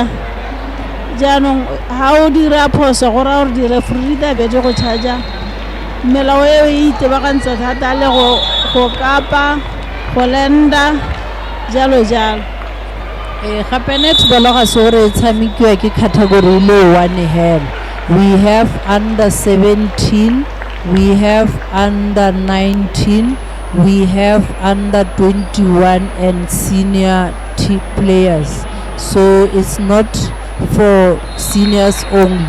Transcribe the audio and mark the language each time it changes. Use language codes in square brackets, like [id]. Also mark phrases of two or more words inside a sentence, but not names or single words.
[tn] Jaanong ha o dira phoso go ra gore di-referee di bete go charger melao eo e itebagantse thata le go kapa go lenda jalo jalo. Gape netball ga se gore e tshamekiwa ke category le one hell. [en] We have under 17, we have under 19, we have under 21 and senior players. So it's not for seniors only.